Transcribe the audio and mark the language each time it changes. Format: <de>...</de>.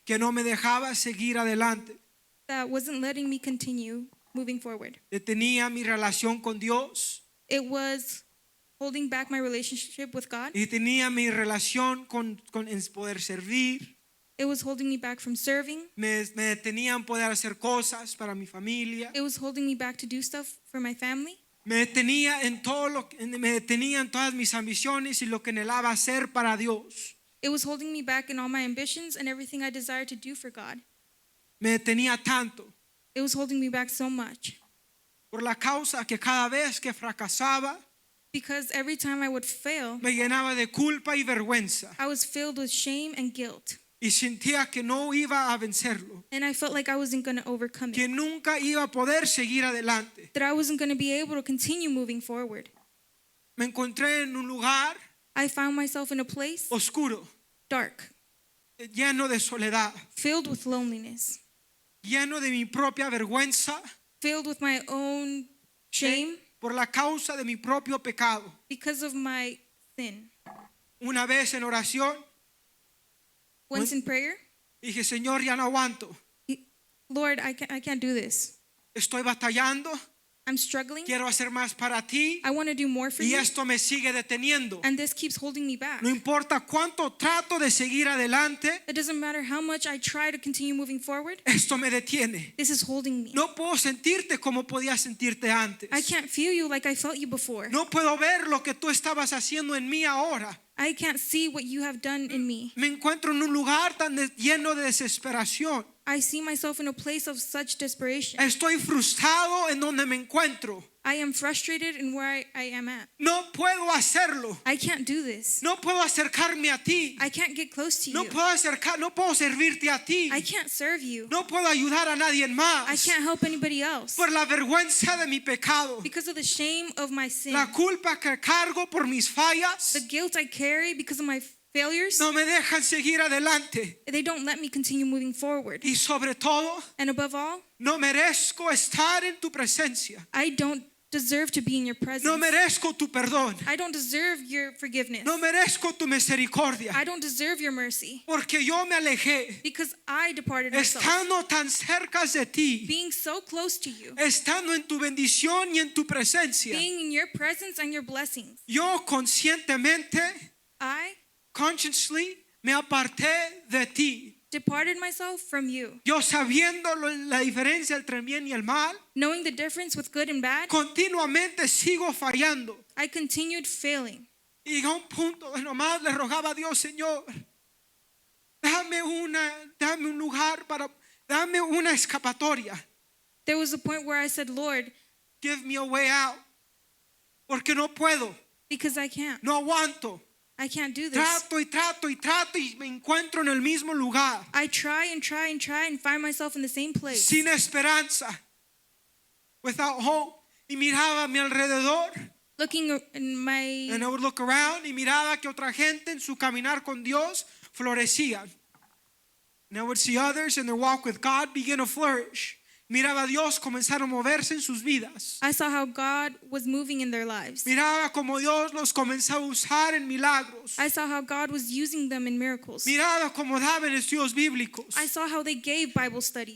<es>que no me dejaba seguir adelante.</es> <en>that wasn't letting me continue moving forward.</en> <es>Detenía mi relación con Dios</es> <en>It was holding back my relationship with God.</en> <es>y tenía mi relación con en poder servir.</es> <en>It was holding me back from serving.</en> <es>Me detenía en poder hacer cosas para mi familia.</es> <en>It was holding me back to do stuff for my family.</en> <es>Me detenía en todas mis ambiciones y lo que anhelaba hacer para Dios.</es> <en>It was holding me back in all my ambitions and everything I desired to do for God.</en> <es>Me detenía tanto</es> <en>It was holding me back so much</en> <es>por la causa que cada vez que fracasaba</es> <en>because every time I would fail,</en> <es>me llenaba de culpa y vergüenza</es> <en>I was filled with shame and guilt.</en> <es>y sentía que no iba a vencerlo,</es> <en>And I felt like I wasn't going to overcome</en> <es>que</es> <en>it,</en> <es>nunca iba a poder seguir adelante.</es> <en>that I wasn't going to be able to continue moving forward.</en> <es>Me encontré en un lugar</es> <en>I found myself in a place</en> <es>oscuro,</es> <en>dark,</en> <es>lleno de soledad,</es> <en>filled with loneliness,</en> <es>lleno de mi propia vergüenza</es> <en>filled with my own shame</en> <es>por la causa de mi propio pecado.</es> <en>because of my sin.</en> <es>Una vez en oración</es> <en>Once in prayer,</en> <es>dije, Señor, ya no aguanto.</es> <en>Lord, I can't do this.</en> <es>Estoy batallando,</es> <en>I'm struggling.</en> <es>quiero hacer más para ti</es> <en>I want to do more for</en> <es>y</es> <en>you.</en> <es>esto me sigue deteniendo.</es> <en>And this keeps holding me back.</en> <es>No importa cuánto trato de seguir adelante,</es> <en>It doesn't matter how much I try to continue moving forward.</en> <es>esto me detiene.</es> <en>This is holding me.</en> <es>No puedo sentirte como podía sentirte antes.</es> <en>I can't feel you like I felt you before.</en> <es>No puedo ver lo que tú estabas haciendo en mí ahora.</es> <en>I can't see what you have done in me.</en> <es>Me encuentro en un lugar tan lleno de desesperación.</es> <en>I see myself in a place of such desperation.</en> <es>Estoy frustrado en donde me encuentro.</es> <en>I am frustrated in where I am at.</en> <es>No puedo hacerlo.</es> <en>I can't do this.</en> <es>No puedo acercarme a ti.</es> <en>I can't get close to</en> <es>No</es> <en>you.</en> <es>puedo servirte a ti.</es> <en>I can't serve you.</en> <es>No puedo ayudar a nadie</es> <en>I</en> <es>más.</es> <en>can't help anybody else.</en> <es>Por la vergüenza de mi pecado.</es> <en>Because of the shame of my sin.</en> <es>La culpa que cargo por mis fallas.</es> <en>The guilt I carry because of my failures.</en> <es>No me dejan seguir adelante.</es> <en>They don't let me continue moving forward.</en> <es>Y sobre todo,</es> <en>And above all,</en> <es>no merezco estar en tu presencia.</es> <en>I don't deserve to be in your presence.</en> <es>No merezco tu perdón.</es> <en>I don't deserve your forgiveness.</en> <es>No merezco tu misericordia.</es> <en>I don't deserve your mercy.</en> <es>Porque yo me alejé.</es> <en>Because I departed myself.</en> <es>Estando tan cerca de ti.</es> <en>Being so close to you.</en> <es>Estando en tu bendición y en tu presencia.</es> <en>Being in your presence and your blessings.</en> <es>Yo conscientemente, consciously, me aparté de ti.</es> <en>Departed myself from you.</en> <es>Yo sabiendo la diferencia entre el bien y el mal,</es> <en>Knowing the difference with good and bad,</en> <es>continuamente sigo fallando.</es> <en>I continued failing.</en> <es>Y a un punto de nomás le rogaba a Dios, Señor, dame un lugar dame una escapatoria.</es> <en>There was a point where I said, Lord, Give me a way out.</en> <es>Porque no puedo,</es> <en>because I can't.</en> <es>no aguanto.</es> <en>I can't do this.</en> <es>Trato y me encuentro en el mismo lugar.</es> <en>I try and find myself in the same place.</en> <es>Sin esperanza.</es> <en>Without hope.</en> <es>Y miraba a mi alrededor.</es> <en>Looking in my And I would look around</en> <es>y miraba que otra gente en su caminar con Dios florecían.</es> <en>And I would see others in their walk with God begin to flourish.</en> <es>Miraba a Dios comenzar a moverse en sus vidas.</es> <en>I saw how God was moving in their lives.</en> <es>Miraba como Dios los comenzaba a usar en milagros.</es> <en>I saw how God was using them in miracles.</en> <es>Miraba como daban estudios bíblicos.</es> <en>I saw how they gave Bible studies.</en>